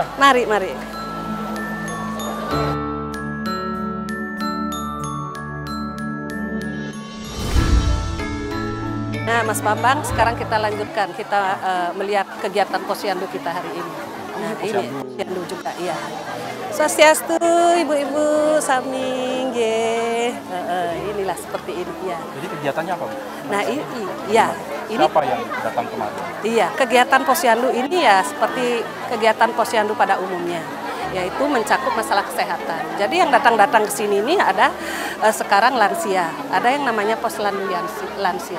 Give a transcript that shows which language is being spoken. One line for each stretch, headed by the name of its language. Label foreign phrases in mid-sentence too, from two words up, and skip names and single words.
Indonesian: Mari. Nah, Mas Bambang, sekarang kita lanjutkan. Kita melihat kegiatan Posyandu kita hari ini. Nah, ini Posyandu juga, iya. Swastiastu, ibu-ibu, sami, nggih. Inilah seperti ini, ya. Jadi kegiatannya apa Bu? Nah, ini Siapa yang datang kemarin? iya, kegiatan Posyandu ini ya seperti kegiatan Posyandu pada umumnya, yaitu mencakup masalah kesehatan. Jadi yang datang ke sini ini ada sekarang lansia, ada yang namanya Posyandu lansia.